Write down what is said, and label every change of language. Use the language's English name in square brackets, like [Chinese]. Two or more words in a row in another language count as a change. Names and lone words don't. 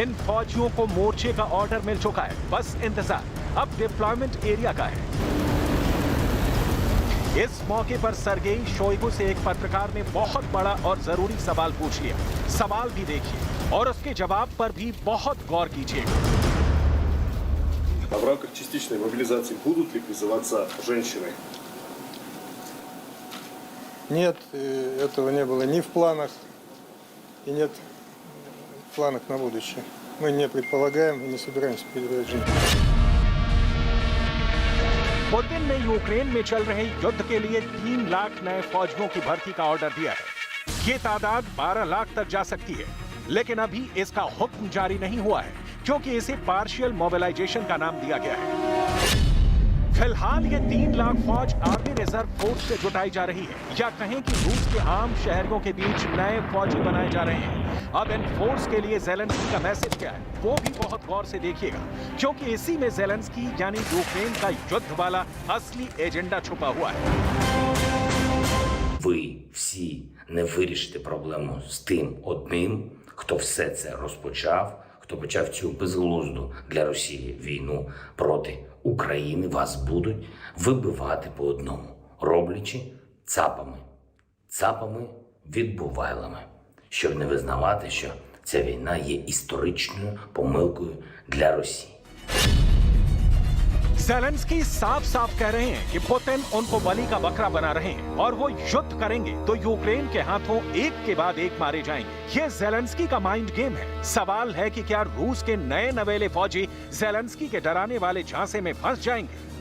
[Hindi] इन फौजियों को मोर्चे का ऑर्डर मिल चुका है, बस इंतजार अब [English] deployment area [Hindi] का है। इस मौके पर सर्गेई शोइगु से एक पत्रकार ने बहुत बड़ा और जरूरी सवाल पूछ लिया। सवाल भी देखिए और उसके जवाब पर भी बहुत गौर कीजिएगा। [Russian] В рамках частичной мобилизации будут ли призываться женщины? Нет, этого не было ни в планах и нет в планах на будущее. Мы не предполагаем и не собираемся перебирать женщин. [Hindi] पुतिन ने यूक्रेन में चल रहे युद्ध के लिए 3 लाख नए फौजियों की भर्ती का ऑर्डर दिया है। ये तादाद 12 लाख तक जा सकती है, लेकिन अभी इसका हुक्म जारी नहीं हुआ है क्योंकि इसे [English] partial mobilization [Hindi] का नाम दिया गया है। फिलहाल ये 3 लाख फौज [English] army reserve force [Hindi] से जुटाई जा रही है, या कहें कि रूस के आम शहरियों के बीच नए फौजी बनाए जा रहे हैं। अब इन फोर्स के लिए ज़ेलेंस्की का मैसेज क्या है, वो भी बहुत गौर से देखिएगा, क्योंकि इसी में ज़ेलेंस्की यानी यूक्रेन का युद्ध वाला असली एजेंडा छुपा हुआ है। [Ukrainian] Ви всі не вирішите проблему з тим одним, хто все це розпочав, хто почав цю безглузду для Росії війну проти України. Вас будуть вибивати по одному, роблячи цапами. Цапами відбувайлами, щоб не визнавати, що ця війна є історичною помилкою для Росії. [Hindi] ज़ेलेंस्की साफ साफ कह रहे हैं कि पुतिन उनको बलि का बकरा बना रहे हैं और वो युद्ध करेंगे तो यूक्रेन के हाथों एक के बाद एक मारे जाएंगे। ये ज़ेलेंस्की का [English] mind game [Hindi] है। सवाल है कि क्या रूस के नए नवेले फौजी ज़ेलेंस्की के डराने वाले झांसे में फंस जाएंगे।